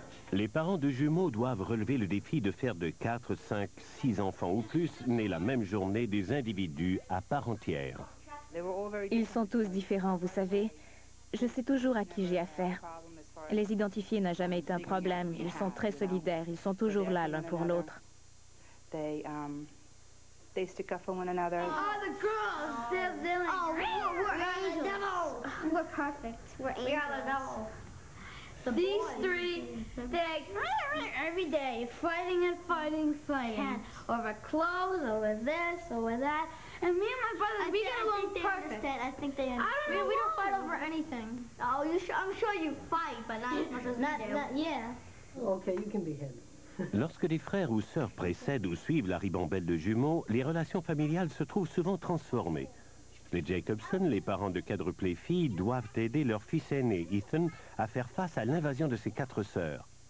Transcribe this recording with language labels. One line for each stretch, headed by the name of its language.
French: Les parents de jumeaux doivent relever le défi de faire de 4, 5, 6 enfants ou plus nés la même journée des individus à part entière. Ils sont tous différents, vous savez. Je sais toujours à qui j'ai affaire. Les identifier n'a jamais été un problème. Ils sont très solidaires. Ils sont toujours là l'un pour l'autre.
English: They stick up for one another. Oh, the girls! They're like, oh, we're angels. We're perfect. We're angels. We are the devils. These 3, they're like, every day, fighting and fighting, fighting. Over clothes, over this, over that. And me and my brother, we get along perfect. I think they understand. I don't know. We don't fight over anything. Oh, I'm sure you fight, but not as much as we do. Yeah. Okay, you can be him.
French: Lorsque les frères ou sœurs précèdent ou suivent la ribambelle de jumeaux, les relations familiales se trouvent souvent transformées. Les Jacobson, les parents de quadruplés filles, doivent aider leur fils aîné, Ethan, à faire face à l'invasion de ses 4 sœurs.